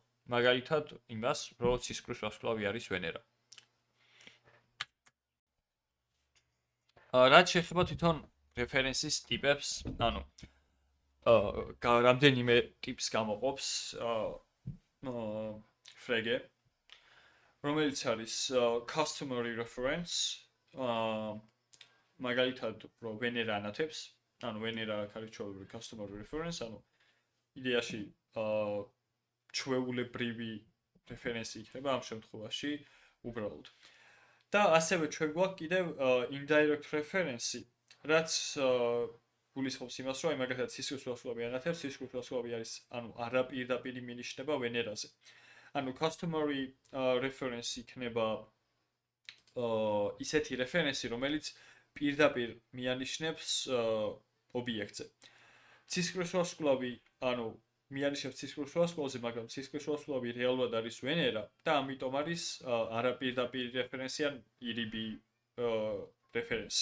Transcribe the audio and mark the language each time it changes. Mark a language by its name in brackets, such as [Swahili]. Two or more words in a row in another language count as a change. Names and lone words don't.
[Georgian] მაგალითად იმას, რომ სისხლის ვარსკვლავი არის ვენერა. რაც შეეხება თვითონ რეფერენსის ტიპებს, ანუ რამდენიმე ტიპს გამოყოფს ფრეგე, რომელიც არის [English] customary reference, [Georgian] მაგალითად, რომ ვენერა ანათებს, ანუ ვენერა არის ჩვეულებრივი [English] customary reference, [Georgian] ანუ იდეაში ჩვეულებრივი რეფერენსი იქნება ამ შემთხვევაში უბრალოდ. და ასევე ჩვენ გვაქვს კიდევ [English] indirect reference, [Georgian] რაც გულისხმობს იმას, რომ აი მაგალითად სისხლის ვარსკვლავი ანათებს, სისხლის ვარსკვლავი არის, ანუ არაპირდაპირი მინიშნება ვენერაზე. ანუ [English] customary reference [Georgian] იქნება ისეთი რეფერენსი, რომელიც პირდაპირ მიანიშნებს ობიექტზე. სისხლის ვარსკვლავი, ანუ მიანიშნებს სისხლის ვარსკვლავზე, მაგრამ სისხლის ვარსკვლავი რეალურად არის ვენერა და ამიტომ არის არაპირდაპირი რეფერენსი ან ირიბი რეფერენსი.